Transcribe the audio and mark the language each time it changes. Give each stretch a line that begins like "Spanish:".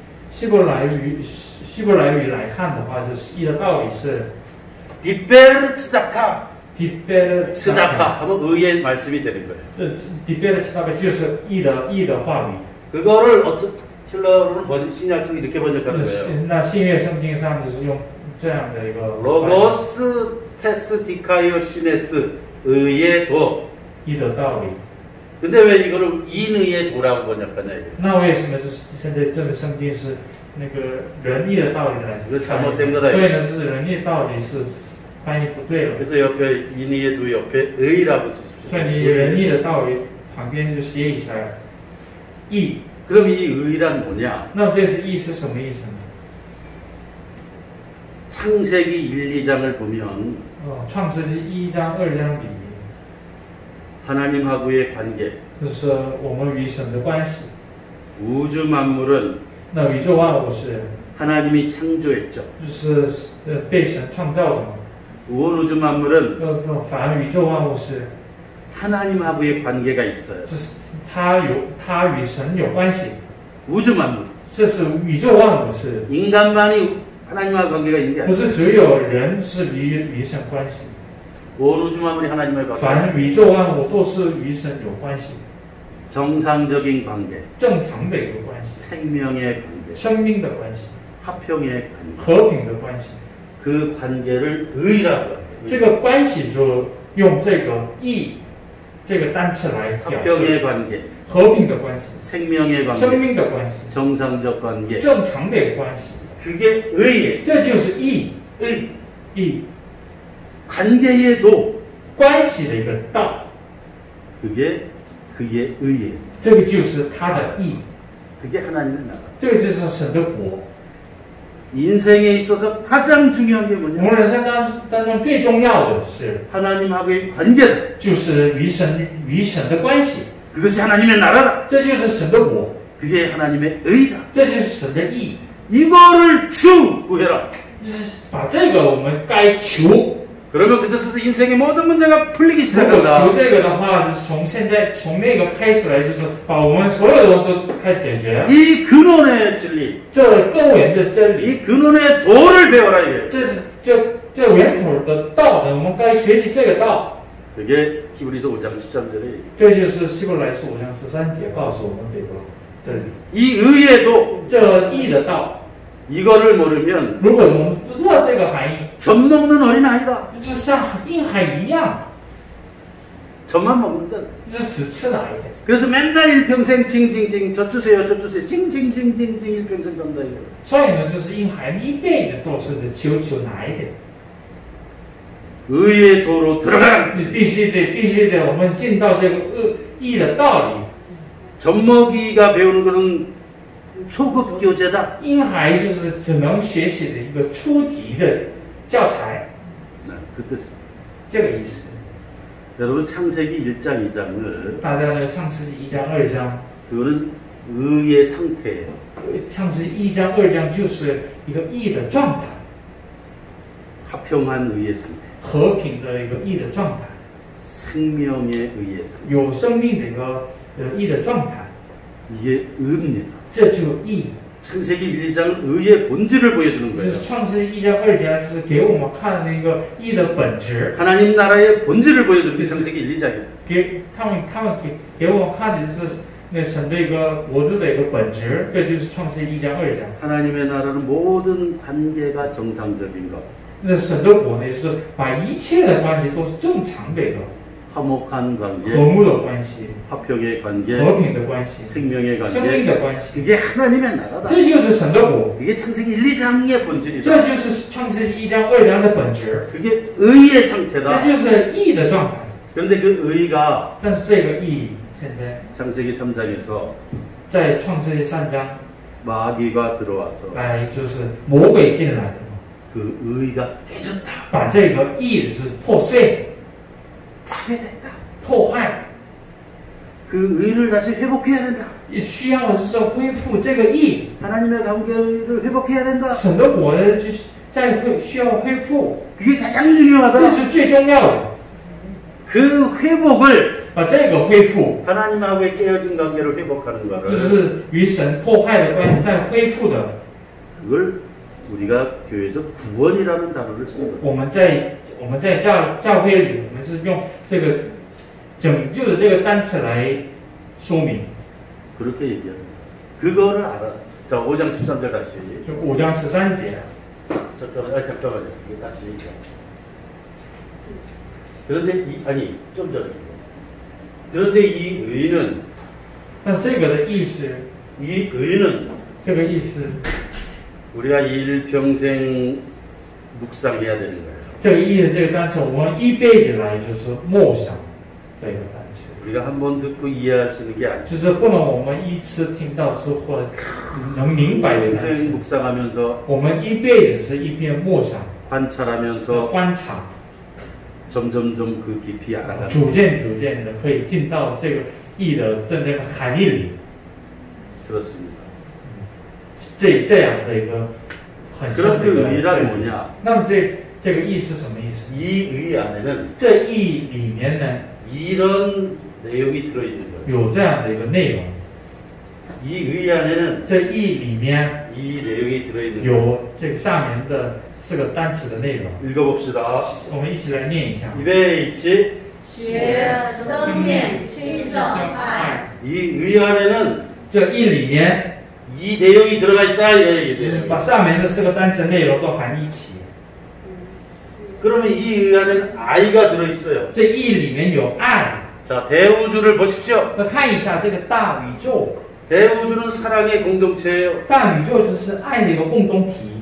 Chinese: 希伯来语来看的话，就是义的道理是
Korean: 디베르 치다카. 디베르 치다카 하면 의의 말씀이 되는 거예요.
Chinese: 디베르 치다카 就是义的话语。
Korean: 그거를 힐러로는 신약성 이렇게 번역하는 거예요.
Chinese: 那新约圣经上就是用这样的一个
Greek: 로고스 테스 디카이오 시네스
Korean: 의의 도.
Chinese: 义的道理。
Korean: 근데 왜 이거를 인의의 도라고 번역하냐 이거예요.
Chinese: 那为什么就是现在这个圣经是那个仁义的道理来翻译？所以呢是仁义道理是翻译不对了。
Korean: 그래서 옆에 인의의 도 옆에 의라고 쓰십시오.
Chinese: 所以你仁义的道理旁边就写一下义。
Korean: 그럼 이 의란 뭐냐?
Chinese: 那这是义是什么意思呢？
Korean: 창세기 1, 2장을 보면
Chinese: 创世纪1章2章里，
Korean: 하나님하고의 관계,
Chinese: 就是我们与神的关系。
Korean: 우주 만물은
Chinese: 那宇宙万物是
Korean: 하나님이 창조했죠.
Chinese: 就是被神创造的嘛。
Korean: 온 우주 만물은
Chinese: 反而宇宙万物是
Korean: 하나님하고의 관계가 있어요.
Chinese: 就是他与神有关系。
Korean: 우주 만물.
Chinese: 这是宇宙万物是，
Korean: 인간만이 하나님과 관계가 있는 게
Chinese: 不
Korean: 아니에요.
Chinese: 是只有人是与神关系，
Korean: 온 우주 만물이 하나님과의 관계가
Chinese: 反
Korean: 있어요.
Chinese: 正宇宙万物都是与神有关系，
Korean: 정상적인 관계,
Chinese: 正常的一个关系，
Korean: 생명의 관계,
Chinese: 生命的关系，
Korean: 화평의 관계.
Chinese: 和平的关系。
Korean: 그 관계를 의라고 해요.
Chinese: 这个关系就用这个义这个单词来表
Korean: 화평의
Chinese: 示
Korean: 관계,
Chinese: 和平的关系、
Korean: 생명의
Chinese: 生
Korean: 관계,
Chinese: 命的关系、
Korean: 정상적 관계.
Chinese: 正常的一个关系，
Korean: 그게 의예요.
Chinese: 这就是义。
Korean: 의.
Chinese: 义
Korean: 관계의 도.
Chinese: 关系的一个道，
Korean: 그게 그의 의예요.
Chinese: 这个就是他的义，
Korean: 그게 하나님의 나라.
Chinese: 这个就是神的国。
Korean: 인생에 있어서 가장 중요한 게
Chinese: 我
Korean: 뭐냐?
Chinese: 们人生当中最重要的是，
Korean: 하나님하고의 관계다.
Chinese: 就是与神的关系，
Korean: 그것이 하나님의 나라다.
Chinese: 这就是神的国，
Korean: 그게 하나님의 의다.
Chinese: 这就是神的义。
Korean: 이거를 추구해라.
Chinese: 就是把这个我们该求，
Korean: 그러면 그때서부터 인생의 모든 문제가 풀리기
Chinese: 如果
Korean: 시작한다.
Chinese: 求这个的话，就是从那个开始来，就是把我们所有的都开始解决。
Korean: 이 근원의 진리,
Chinese: 这根源的真理，
Korean: 이 근원의 도를 배워라 이게.
Chinese: 这是这源头的道呢，我们该学习这个道。
Korean: 그게 히브리서 5장 13절에
Chinese: 这就是希伯来书5章13节告诉我们这个真理，
Korean: 이 의의 도,
Chinese: 这义的道。
Korean: 이거를 모르면
Chinese: 如果我们不知道这个含义，
Korean: 젖 먹는 어린아이다.
Chinese: 就是像婴孩一样，
Korean: 젖만 먹는다.
Chinese: 就是只吃奶一点。
Korean: 그래서 맨날 일평생 징징징 젖 주세요 젖 주세요 징징징징징 일평생 간다 이거.
Chinese: 所以呢，就是婴孩一辈子都是求奶一点。
Korean: 의의 도로 들어가.
Chinese: 必须得，我们进到这个义的道理。
Korean: 젖먹이가 배우는 거는 초급 교재다.
Chinese: 婴孩就是只能学习的一个初级的教材，
Korean: 그 뜻.
Chinese: 这个意思。
Korean: 여러분 창세기 1장, 2장을
Chinese: 大家呢，创世纪1章、2章，
Korean: 그거는 의의 상태예요.
Chinese: 创世纪1章、2章就是一个义的状态，
Korean: 화평한 의의 상태.
Chinese: 和平的一个义的状态，
Korean: 생명의 의의 상태.
Chinese: 有生命的一个义的状态，
Korean: 이게 의입니다.
Chinese: 这就义。
Korean: 창세기 1, 2장은 의의 본질을 보여주는
Chinese: 就
Korean: 거예요.
Chinese: 是创世1章、2章是给我们看那个义的本质，
Korean: 하나님 나라의 본질을 보여주는 게 창세기 1, 2장이에요.
Chinese: 给他们给我们看的就是那神的一个国度的一个本质，这就是创世1章、2章。
Korean: 하나님의 나라는 모든 관계가 정상적인 것,
Chinese: 那神的国呢，是把一切的关系都是正常的一个
Korean: 화목한 관계,
Chinese: 和睦的关系、
Korean: 화평의 관계,
Chinese: 和平的关系、
Korean: 생명의
Chinese: 生命的关系，
Korean: 그게 하나님의 나라다.
Chinese: 这就是神的国，
Korean: 이게 창세기 1, 2장의 본질이다.
Chinese: 这就是创世1章、2章的本质，
Korean: 그게 의의 상태다.
Chinese: 就是义的状态。
Korean: 그런데 그 의가
Chinese: 但是这个义现在
Korean: 창세기 3장에서
Chinese: 在创世纪3章
Korean: 마귀가 들어와서
Chinese: 来，就是魔鬼进来的。
Korean: 그 의가 깨졌다.
Chinese: 把这个义是破碎、
Korean: 파괴됐다.
Chinese: 破坏，
Korean: 그 의를 다시 회복해야 된다.
Chinese: 也需要就是说恢复这个义。
Korean: 하나님의 관계를 회복해야 된다.
Chinese: 神的国呢，就是需要恢复，
Korean: 그게 가장
Chinese: 这
Korean: 중요하다.
Chinese: 是最重要的。
Korean: 그 회복을
Chinese: 把这个恢复，
Korean: 하나님하고의 깨어진 관계를 회복하는
Chinese: 就
Korean: 거를
Chinese: 是与神破坏的关系再恢复的。
Korean: 그걸 우리가 교회에서 구원이라는 단어를 쓰는 거예요.
Chinese: 我们在教会里，我们是用这个拯救的这个单词来说明。
Korean: 그렇게 얘기합니다. 그거를 알아. 자, 5장 13절 다시.
Chinese: 就5章13节，
Korean: 잠깐만요. 이게 다시 얘기해. 그런데 좀 전에. 그런데 이 의는
Chinese: 那这个的意思，
Korean: 이 의는
Chinese: 这个意思，
Korean: 우리가 일평생 묵상해야 되는 거예요.
Chinese: 这个意思，这个单词，我们一辈子来就是默想的一个单词。
Korean: 우리가 한 번 듣고 이해할 수 있는 게 아니죠.
Chinese: 就是不能我们一次听到之后能明白的单词。
Korean: 묵상하면서
Chinese: 我们一辈子是一边默想、
Korean: 관찰하면서
Chinese: 观察，
Korean: 점점점 그 깊이 알아가는
Chinese: 逐渐的可以进到这个义的真正的含义里。
Korean: 들었습니다.
Chinese: 这样的一个很深
Korean: 그럼
Chinese: 的一
Korean: 그
Chinese: 个
Korean: 의란
Chinese: 对
Korean: 뭐냐?
Chinese: 那么这个义是什么意思？
Korean: 이 의 안에는
Chinese: 这义里面呢
Korean: 이런 내용이 들어있는 거예요.
Chinese: 有这样的一个内容，
Korean: 이 의 안에는
Chinese: 这义里面
Korean: 이 내용이 들어있는 거예요.
Chinese: 有这个下面的4个单词的内容。
Korean: 읽어봅시다.
Chinese: 我们一起来念一下。
Korean: 입에 있지?
Chinese: 学生命兴盛爱，
Korean: 이 의 안에는
Chinese: 这义里面
Korean: 이 내용이 들어가 있다 이
Chinese: 就是
Korean: 얘기예요.
Chinese: 把上面的4个单词内容都含一起。
Korean: 그러면 이 의 안에는 I가 들어있어요.
Chinese: 这义里面有爱。
Korean: 자, 대우주를 보십시오.
Chinese: 那看一下这个大宇宙，
Korean: 대우주는 사랑의 공동체예요.
Chinese: 大宇宙就是爱的一个共同体。